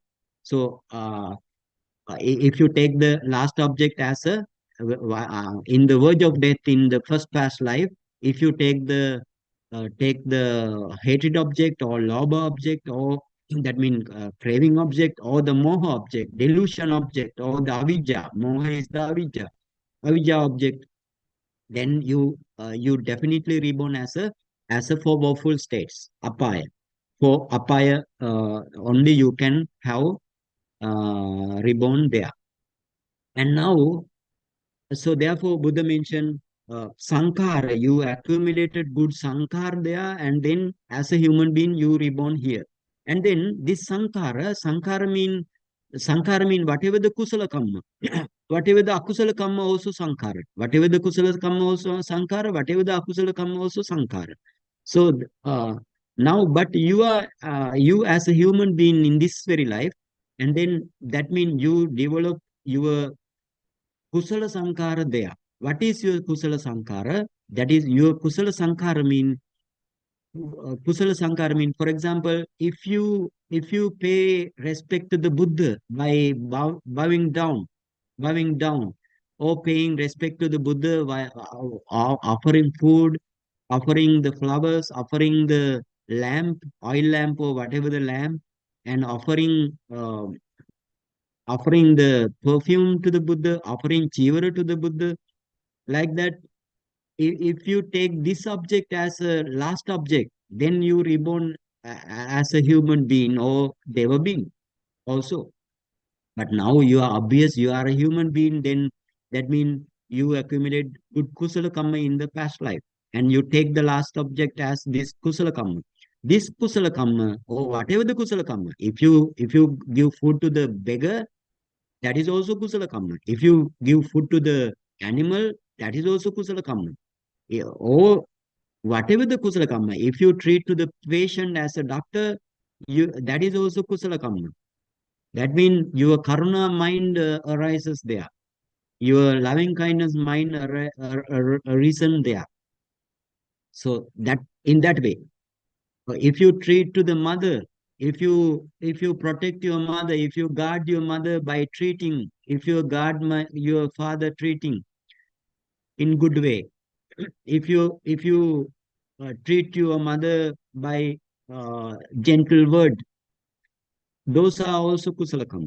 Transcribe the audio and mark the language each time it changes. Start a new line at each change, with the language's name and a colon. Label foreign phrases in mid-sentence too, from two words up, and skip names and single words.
English: So if you take the last object as a in the verge of death in the first past life, if you take the hated object or lobha object or that means craving object or the moha object, delusion object or the avijja. Moha is the avijja object. then you definitely reborn as a four woeful states, apaya. For apaya, only you can have reborn there. And now, so therefore, Buddha mentioned sankhara. You accumulated good sankhara there, and then as a human being, you reborn here. And then this sankhara mean whatever the
Pali: kusala kamma,
English: whatever the
Pali: akusala kamma
English: also sankhara, whatever the
Pali: kusala kamma
English: also sankhara, whatever the
Pali: akusala kamma
English: also sankhara. So now, but you as a human being in this very life, and then that means you develop your
Pali: kusala sankhara
English: there. What is your
Pali: kusala sankhara?
English: That is your
Pali: kusala sankhara
English: mean
Pali: kusala sankhara
English: mean, for example, if you pay respect to the Buddha by bowing down, or paying respect to the Buddha by offering food, offering the flowers, offering the lamp, oil lamp or whatever the lamp, and offering the perfume to the Buddha, offering chivara to the Buddha, like that. If you take this object as a last object, then you reborn as a human being or deva being also. But now you are obvious you are a human being, then that means you accumulate good
Pali: kusala kamma
English: in the past life, and you take the last object as this
Pali: kusala kamma. This kusala kamma,
English: or whatever the
Pali: kusala kamma,
English: if you give food to the beggar, that is also
Pali: kusala kamma.
English: If you give food to the animal, that is also
Pali: kusala kamma.
English: Yeah, or whatever the
Pali: kusala kamma,
English: if you treat to the patient as a doctor, you that is also
Pali: kusala kamma.
English: That means your karuna mind arises there. Your loving kindness mind arisen there. So that in that way, if you treat to the mother, if you protect your mother, if you guard your mother by treating, if you guard your father treating in good way, if you treat your mother by gentle word, those are also
Pali: kusala karma.